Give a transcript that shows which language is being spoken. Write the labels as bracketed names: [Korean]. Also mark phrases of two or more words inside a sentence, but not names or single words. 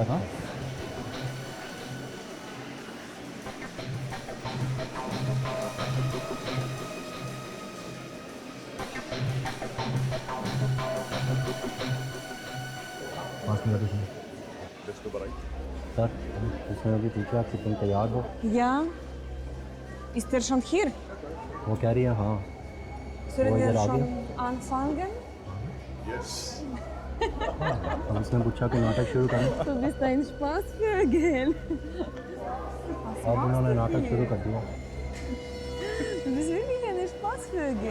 [Hindi] हाँ पाँच मिनट इसमें। सर इसमें अभी पूछा आपसे तुम तैयार हो? [German] Ja. Ist er schon hier? [Hindi] वो कह रही है हाँ। [German] Sollen [Hindi] वो [German] wir [Hindi] इधर आ [German] schon [Hindi] गया। [German] anfangen? [Hindi] हम इसने पूछा कि नाटक शुरू करें [German] Du bist ein Spaßvögel. [Hindi] और उन्होंने नाटक शुरू कर दिया। [German] Du bist wirklich ein Spaßvögel.